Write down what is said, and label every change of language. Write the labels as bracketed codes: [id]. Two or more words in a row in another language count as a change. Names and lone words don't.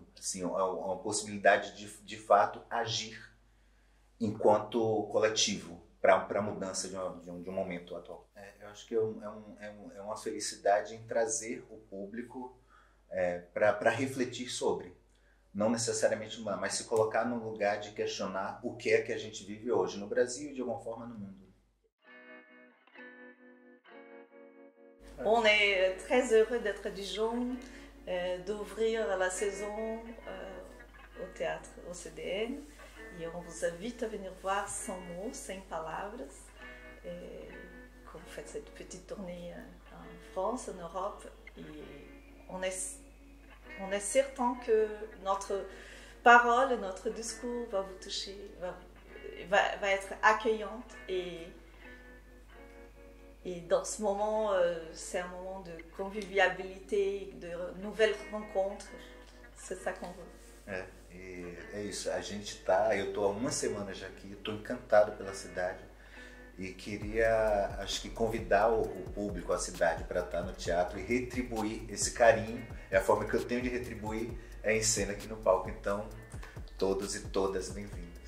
[pt] Assim, é uma possibilidade de fato agir enquanto coletivo para a mudança de um momento atual. Eu acho que é uma felicidade em trazer o público para refletir sobre. Não necessariamente mudar, mas se colocar no lugar de questionar o que é que a gente vive hoje no Brasil e de alguma forma no mundo. [fr] On est très heureux d'être à Dijon, d'ouvrir la saison au théâtre, au CDN. Et on vous invite à venir voir Sans mots, [pt] Sem palavras, [fr] quand vous faites cette petite tournée en France, en Europe. Et on est certain que notre parole, notre discours va vous toucher, va être accueillante. Et dans ce moment, c'est un moment de convivialité, de nouvelles rencontres. C'est ça qu'on veut. [pt] E é isso, eu estou há uma semana já aqui, estou encantado pela cidade e queria, acho que convidar o público, a cidade, para estar no teatro e retribuir esse carinho. É a forma que eu tenho de retribuir em cena aqui no palco, então todos e todas bem-vindos.